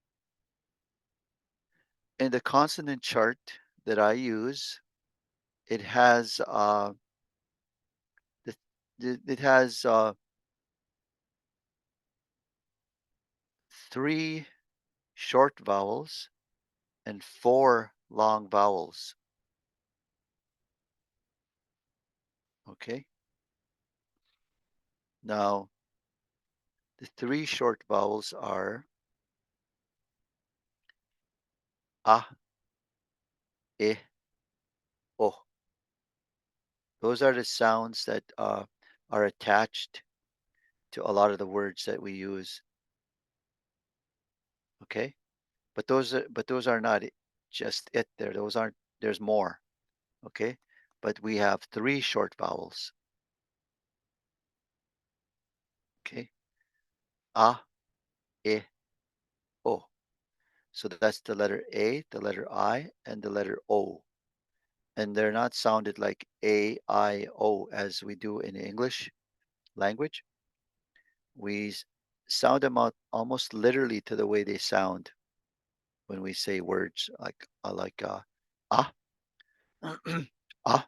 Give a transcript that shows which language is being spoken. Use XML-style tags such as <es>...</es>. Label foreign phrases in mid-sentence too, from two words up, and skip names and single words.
<en>In the consonant chart that I use, it has the, it has three short vowels and four long vowels. Okay. Now, the three short vowels are a, e, o. Those are the sounds that are attached to a lot of the words that we use. Okay. But those are not just it there. Those aren't. There's more. Okay. But we have three short vowels. Okay. A, e, o. So that's the letter A, the letter I, and the letter O. And they're not sounded like A, I, O as we do in English language. We sound them out almost literally to the way they sound when we say words like ah, ah.</en>